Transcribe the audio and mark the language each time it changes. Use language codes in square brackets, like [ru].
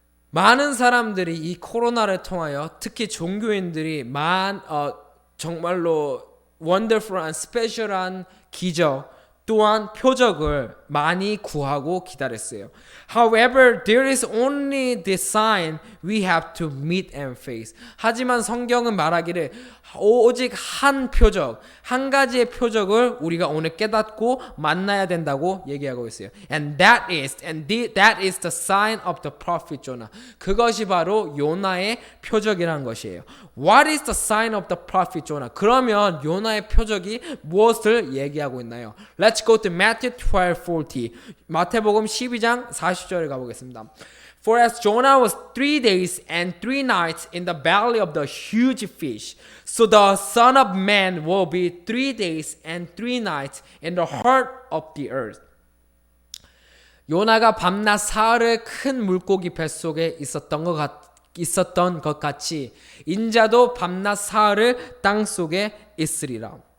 [ko] 많은 사람들이 이 코로나를 통하여 특히 종교인들이 정말로 wonderful한 스페셜한 기적 또한 표적을 많이 구하고 기다렸어요. [en] However, there is only the sign we have to meet and face. [ko] 하지만 성경은 말하기를 오직 한 표적, 한 가지의 표적을 우리가 오늘 깨닫고 만나야 된다고 얘기하고 있어요. [en] And that is the sign of the prophet Jonah. [ko] 그것이 바로 요나의 표적이라는 것이에요. [en] What is the sign of the prophet Jonah? [ko] 그러면 요나의 표적이 무엇을 얘기하고 있나요? [en] Let's go to Matthew 12:40. [ko] 마태복음 12장 40절에 가보겠습니다. [en] For as Jonah was 3 days and 3 nights in the belly of the huge fish, so the Son of Man will be 3 days and 3 nights in the heart of the earth. [ko] 요나가 밤낮 사흘을 큰 물고기 뱃속에 있었던 것 같이 인자도 밤낮 사흘을 땅속에 있으리라.